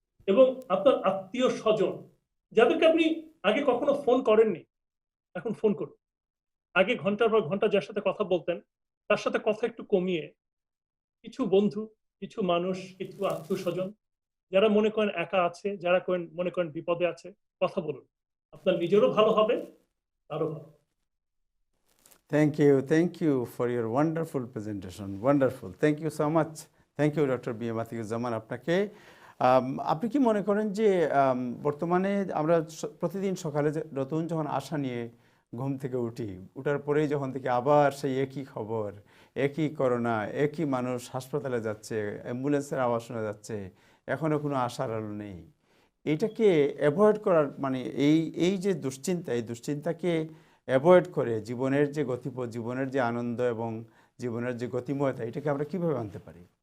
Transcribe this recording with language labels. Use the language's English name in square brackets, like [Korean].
[Bangla] এবং আপনার আত্মীয় স্বজন যাদেরকে আপনি আগে কখনো ফোন করেননি, এখন ফোন করুন। আগে ঘন্টার পর ঘন্টা যার সাথে কথা বলতেন তার সাথে কথা একটু কমিয়ে কিছু বন্ধু, কিছু মানুষ, কিছু আত্মীয় স্বজন যারা মনে করেন একা আছে, যারা মনে করেন বিপদে আছে, কথা বলুন। আপনার নিজেরও ভালো হবে, তারও ভালো। [English] Thank you for your wonderful presentation. Wonderful. Thank you so much. Thank you, Dr. B.M. Atiquzzaman আপনাকে। [Bangla] আপনি কি মনে করেন যে বর্তমানে আমরা প্রতিদিন সকালে নতুন যখন আশা নিয়ে ঘুম থেকে উঠি, উঠার পরেই যখন থেকে আবার সেই একই খবর, একই করোনা, একই মানুষ হাসপাতালে যাচ্ছে, অ্যাম্বুলেন্সের আওয়াজ শোনা যাচ্ছে, এখনও কোনো আশার আলো নেই, এইটাকে অ্যাভয়েড করার মানে এই যে দুশ্চিন্তা, এই দুশ্চিন্তাকে অ্যাভয়েড করে জীবনের যে গতিপথ, জীবনের যে আনন্দ এবং জীবনের যে গতিময়তা, এটাকে আমরা কিভাবে আনতে পারি?